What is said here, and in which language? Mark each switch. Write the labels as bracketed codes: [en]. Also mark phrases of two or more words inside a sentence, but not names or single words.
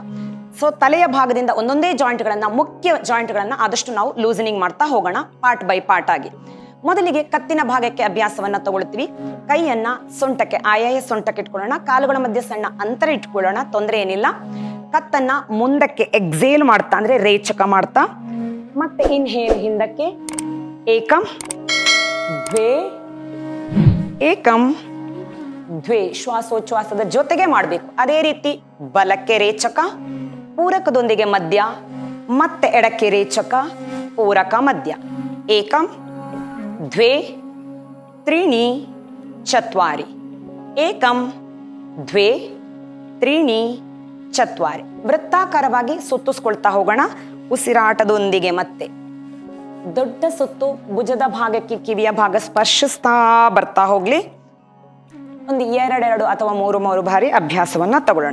[kn] ಸೊ ತಲೆಯ ಭಾಗದಿಂದ ಒಂದೊಂದೇ ಜಾಯಿಂಟ್ಗಳನ್ನು, ಮುಖ್ಯ ಜಾಯಿಂಟ್ಗಳನ್ನು ಆದಷ್ಟು ನಾವು ಲೂಸನಿಂಗ್ ಮಾಡ್ತಾ ಹೋಗೋಣ, [en] part by part [kn] ಆಗಿ. ಮೊದಲಿಗೆ ಕತ್ತಿನ ಭಾಗಕ್ಕೆ ಅಭ್ಯಾಸವನ್ನ ತಗೊಳ್ತೀವಿ. ಕೈಯನ್ನ ಸೊಂಟಕ್ಕೆ, ಆಯಾಯ ಸೊಂಟಕ್ಕೆ ಇಟ್ಕೊಳ್ಳೋಣ. ಕಾಲುಗಳ ಮಧ್ಯೆ ಸಣ್ಣ ಅಂತರ ಇಟ್ಕೊಳ್ಳೋಣ, ತೊಂದರೆ ಏನಿಲ್ಲ. ಕತ್ತನ್ನ ಮುಂದಕ್ಕೆ ಎಕ್ಸೇಲ್ ಮಾಡ್ತಾ, ಅಂದ್ರೆ ರೇಚಕ ಮಾಡ್ತಾ, ಮತ್ತೆ ಇನ್ಹೇಲ್ ಹಿಂದಕ್ಕೆ, [sa] ಏಕಂ ದ್ವೇ ಏಕಂ ದ್ವೇ, [kn] ಶ್ವಾಸೋಚ್ಛ್ವಾಸದ ಜೊತೆಗೆ ಮಾಡಬೇಕು. ಅದೇ ರೀತಿ ಬಲಕ್ಕೆ ರೇಚಕ, ಪೂರಕದೊಂದಿಗೆ ಮಧ್ಯ, ಮತ್ತೆ ಎಡಕ್ಕೆ ರೇಚಕ, ಪೂರಕ ಮಧ್ಯ. [sa] ಏಕಂ ದ್ವೇ ತ್ರೀಣಿ ಚತ್ವಾರಿ, ಏಕಂ ದ್ವೇ ತ್ರೀಣಿ ಚತ್ವಾರಿ. [kn] ವೃತ್ತಾಕಾರವಾಗಿ ಸುತ್ತಿಸ್ಕೊಳ್ತಾ ಹೋಗೋಣ ಉಸಿರಾಟದೊಂದಿಗೆ. ಮತ್ತೆ ದೊಡ್ಡ ಸುತ್ತು ಭುಜದ ಭಾಗಕ್ಕೆ, ಕಿವಿಯ ಭಾಗ ಸ್ಪರ್ಶಿಸ್ತಾ ಬರ್ತಾ ಹೋಗ್ಲಿ. ಒಂದು 2 ಅಥವಾ 3 ಬಾರಿ ಅಭ್ಯಾಸವನ್ನ ತಗೊಳ್ಳೋಣ.